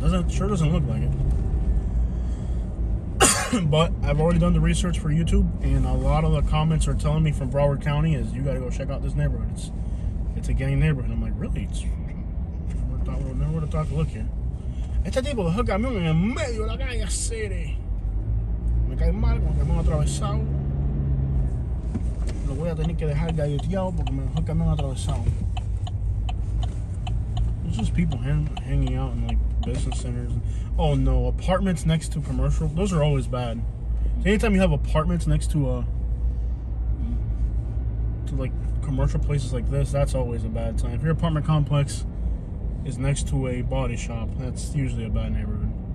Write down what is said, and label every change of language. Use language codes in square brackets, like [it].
[en] Sure doesn't look like it. But I've already done the research for YouTube, and a lot of the comments are telling me from Broward County is you got to go check out this neighborhood. It's a gang neighborhood. I'm like, really? Never would have thought to look here. [es] Este tipo dejó el camión en el medio de la calle, city. Me cae mal con el camión atravesado. Lo voy a tener que dejar galleteado porque me dejó el camión atravesado. [en] There's just people hanging out in like business centers. Oh no, apartments next to commercial. Those are always bad. So anytime you have apartments next to like commercial places like this, that's always a bad sign. If your apartment complex is next to a body shop, that's usually a bad neighborhood.